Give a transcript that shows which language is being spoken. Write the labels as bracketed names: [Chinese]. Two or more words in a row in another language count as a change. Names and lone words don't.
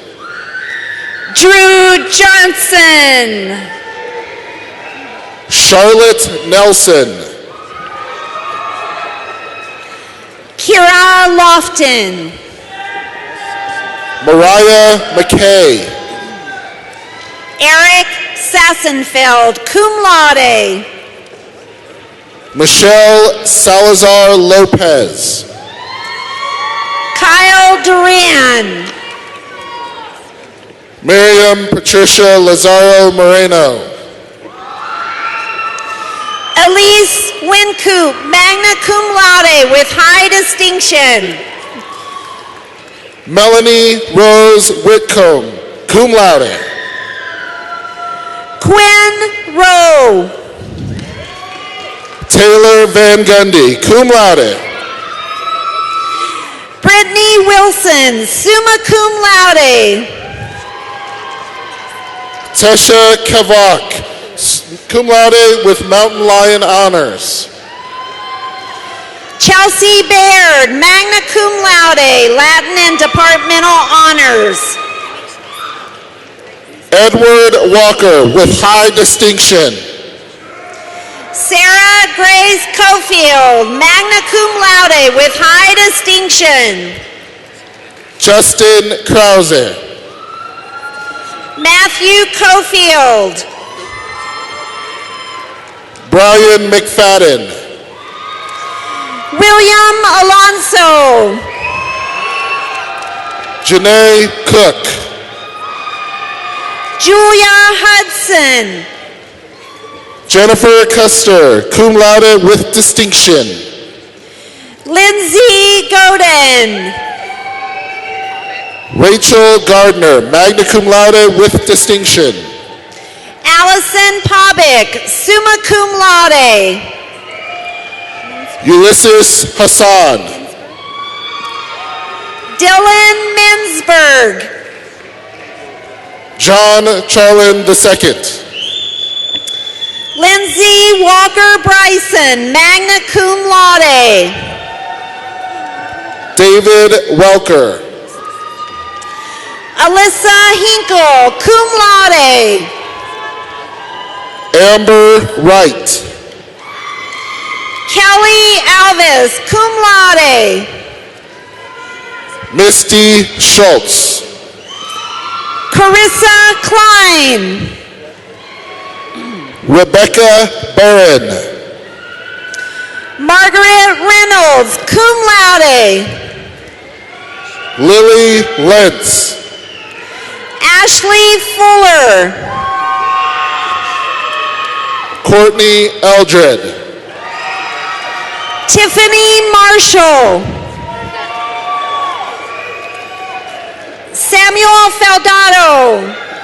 [English] Drew Johnson. Charlotte Nelson. Kira Lofton. Mariah McKay. Eric Sassenfeld, cum laude. Michelle Salazar Lopez. Kyle Duran. Miriam Patricia Lazaro Moreno. Elise Wincoop, magna cum laude with high distinction. Melanie Rose Whitcomb, cum laude. Quinn Rowe. Taylor Van Gundy, cum laude. Brittany Wilson, summa cum laude. Tesha Kavak, cum laude with Mountain Lion honors. Chelsea Baird, magna cum laude, Latin and departmental honors. Edward Walker with high distinction. Sarah Grace Cofield, magna cum laude with high distinction. Justin Krause. Matthew Cofield. Brian McFadden. William Alonso. Janae Cook. Julia Hudson. Jennifer Custer, cum laude with distinction. Lindsay Godin. Rachel Gardner, magna cum laude with distinction. Allison Pobik, summa cum laude. Ulysses Hassan. Dylan Minsberg. John Charlin II. Lindsay Walker Bryson, magna cum laude. David Welker. Alyssa Hinkle, cum laude. Amber Wright. Kelly Alvis, cum laude. Misty Schultz. Carissa Klein. Rebecca Barron. Margaret Reynolds, cum laude. Lily Lentz. Ashley Fuller. Courtney Eldred. Tiffany Marshall. Samuel Feldado.